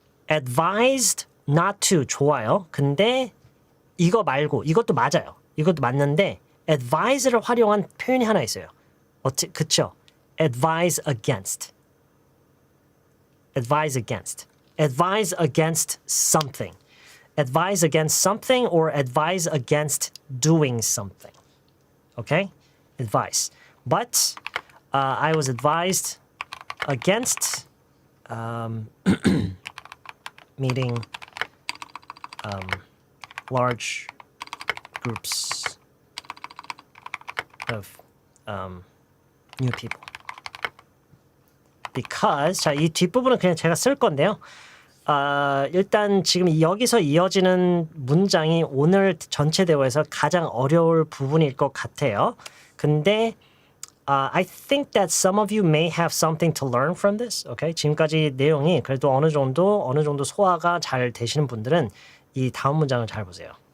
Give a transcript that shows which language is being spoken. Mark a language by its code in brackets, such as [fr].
[en] Advised not to [ko] 좋아요. 근데 이거 말고 이것도 맞아요. 이것도 맞는데 advise를 활용한 표현이 하나 있어요. 그쵸? [en] Advise against. Advise against. Advise against something. Advise against something or advise against doing something. Okay? Advice. But I was advised against meeting large groups of new people. Because [ko] 자, 이 뒷부분은 그냥 제가 쓸 건데요. 일단 지금 여기서 이어지는 문장이 오늘 전체 대화에서 가장 어려울 부분일 것 같아요. 근데 [en] I think that some of you may have something to learn from this. Okay? [ko] 지금까지 내용이 그래도 어느 정도 소화가 잘 되시는 분들은 이 다음 문장을 잘 보세요.